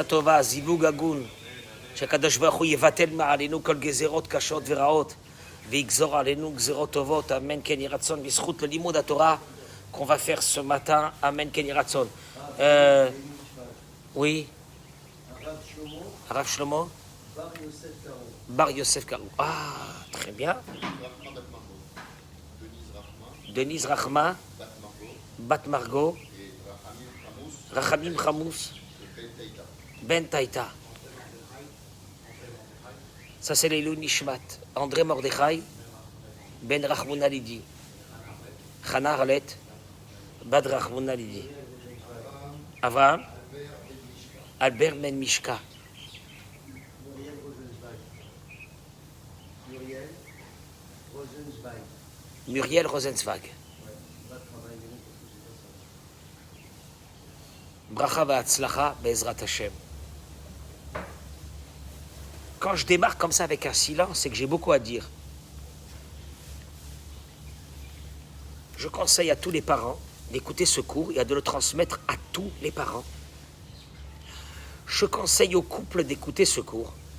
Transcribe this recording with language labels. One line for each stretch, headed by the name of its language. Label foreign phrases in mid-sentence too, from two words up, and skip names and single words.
Hebrew: טובה, זיווג הגון, שהקדוש ברוך הוא יבטל מעלינו כל גזירות קשות ורעות, ויגזור עלינו גזירות טובות, אמן כן יהי רצון, בזכות ללימוד התורה
French: qu'on va faire ce matin,
Hebrew: amen כן יהי רצון. Oui. הרב שלמה? בר יוסף קראו.
French: très bien. Denise Rachma, Bat Margot, Rachamim Chamous, Ben Taïta. Ça c'est les Nishmat. André Mordechai, Ben Rachmouna Lidi. Chana Arlet, Bad Rachmouna Lidi. Avraham, Albert Ben Mishka. Muriel Rosenzweig.
Hebrew: ברכה והצלחה בעזרת השם.
French: Quand je démarre comme ça avec un silence, c'est que j'ai beaucoup à dire. Je conseille à tous les parents d'écouter ce cours et de le transmettre à tous les parents. Je conseille aux couples d'écouter ce cours.